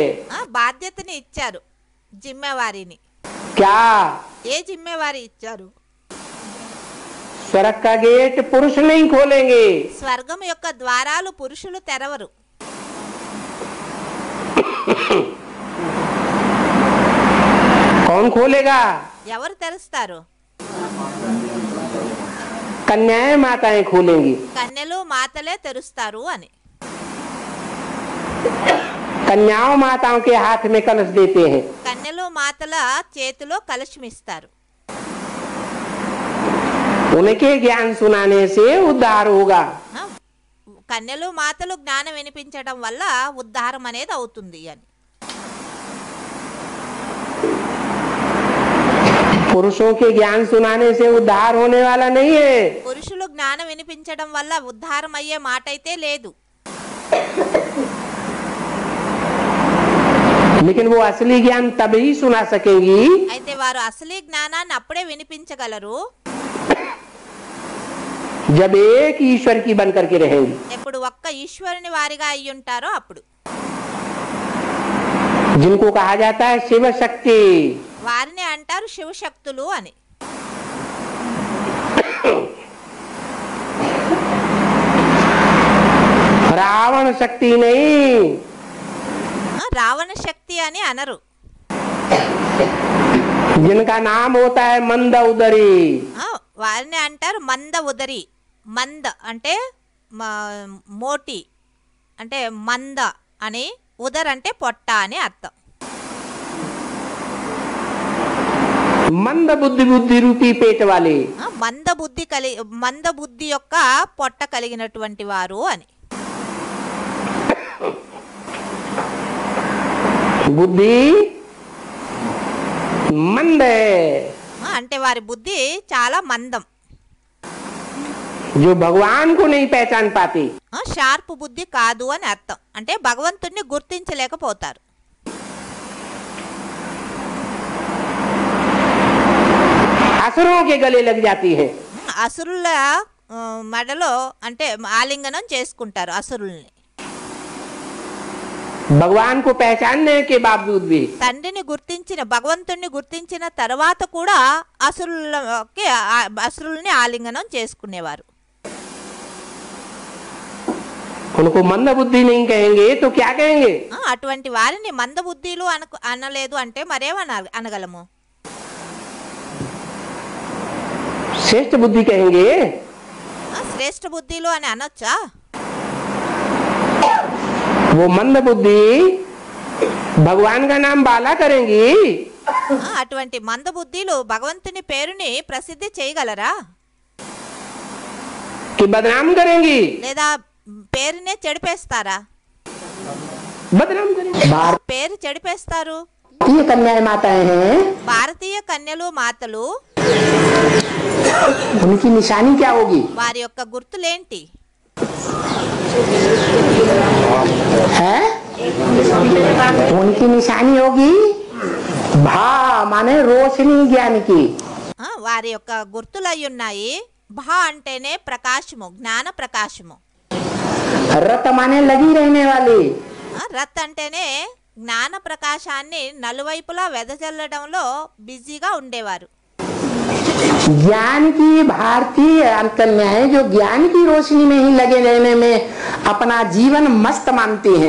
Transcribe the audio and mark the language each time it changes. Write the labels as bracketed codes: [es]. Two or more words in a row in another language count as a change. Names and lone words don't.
[te] బాధ్యతని ఇచ్చారు, జిమ్మేవారిని. [hi] क्या? [te] ఏ జిమ్మేవారి ఇచ్చారు? [hi] स्वर्ग का गेट पुरुष नहीं खोलेंगे, [te] స్వర్గం యొక్క ద్వారాలు పురుషులు తెరవరు. [hi] कौन खोलेगा? [te] ఎవరు తెరుస్తారు? [hi] कन्याएं माताएं खोलेंगी। [te] కన్యలు మాతలే తెరుస్తారు అని. [hi] कन्याओं माताओं के हाथ में कलश देते हैं। [te] కన్యలు మాతల చేతిలో కలశమిస్తారు. [hi] उनके ज्ञान सुनाने से उद्धार होगा। [te] కన్యలు మాతలు జ్ఞానం వినిపించడం వల్ల ఉద్ధారం అనేది అవుతుంది అని. [hi] पुरुषों के ज्ञान सुनाने से उद्धार होने वाला नहीं है। [te] పురుషులు జ్ఞానం వినిపించడం వల్ల ఉద్ధారం అయ్యే మాట అయితే లేదు. [hi] लेकिन वो असली ज्ञान तभी सुना सकेंगी [te] అయితే వారు అసలీ జ్ఞానాన్ని అప్పుడే వినిపించగలరు [hi] जब एक ईश्वर की बन करके रहेंगी। [te] ఎప్పుడు ఒక్క ఈశ్వరుని వారిగా అయి ఉంటారో అప్పుడు [hi] जिनको कहा जाता है शिव शक्ति। [te] వారిని అంటారు శివశక్తులు అని। [hi] रावण शक्ति नहीं, [te] రావణ శక్తి అని అనరు। [hi] जिनका नाम होता है मंद उदरी। [te] వారిని అంటారు మంద ఉదరి। మంద అంటే మోటి అంటే మంద అని, ఉదర్ అంటే పొట్ట అని అర్థం। [hi] मंद बुद्धि बुद्धि रूपी पेट वाले, [te] మంద బుద్ధి యొక్క పొట్ట కలిగినటువంటి వారు అని। [hi] बुद्धि मंद है, [te] అంటే వారి బుద్ధి చాలా మందం। [hi] जो भगवान को नहीं पहचान पाती। [te] షార్ప్ బుద్ధి కాదు అని అర్థం, అంటే భగవంతుణ్ణి గుర్తించలేకపోతారు। [hi] असुरों के गले लग जाती है। [te] అసురుల మెడలో అంటే ఆలింగనం చేసుకుంటారు అసురుల్ని। [hi] भगवान को पहचानने के बावजूद भी [te] తండ్రిని గుర్తించిన భగవంతుణ్ణి గుర్తించిన తర్వాత కూడా అసురుల్ని ఆలింగనం చేసుకునేవారు। [hi] उनको मंद बुद्धि नहीं कहेंगे तो क्या कहेंगे? [te] అటువంటి వారిని మందబుద్ధిలు అనలేదు అంటే మరేమన అనగలము? [hi] श्रेष्ठ बुद्धि कहेंगे। [te] శ్రేష్ఠ బుద్ధిలు అని అనొచ్చా? [hi] वो मंद बुद्धि भगवान का नाम बाला करेंगी। [te] అటువంటి మందబుద్ధిలు భగవంతుని పేరుని ప్రసిద్ధి చేయగలరా? [hi] कि बदनाम करेंगी, [te] లేదా పేరునే చెడిపేస్తారా? [hi] बदनाम करेंगी। [te] పేరు చెడిపేస్తారు। [hi] भारतीय कन्याएं माताएं हैं, [te] భారతీయ కన్యలు మాతలు [hi] उनकी निशानी क्या होगी? [te] వారి యొక్క గుర్తులేంటి? [hi] है उनकी निशानी होगी भा माने रोशनी ज्ञान की। [te] వారి యొక్క గుర్తులు అయి ఉన్నాయి। భా అంటేనే ప్రకాశము, జ్ఞాన ప్రకాశము। [hi] रत माने लगी रहने वाली। [te] రత్ అంటేనే జ్ఞాన ప్రకాశాన్ని నలువైపులా వెదజల్లడంలో బిజీగా ఉండేవారు। [hi] ज्ञान की भारतीय कन्याएं जो ज्ञान की रोशनी में ही लगे रहने में अपना जीवन मस्त मानती हैं।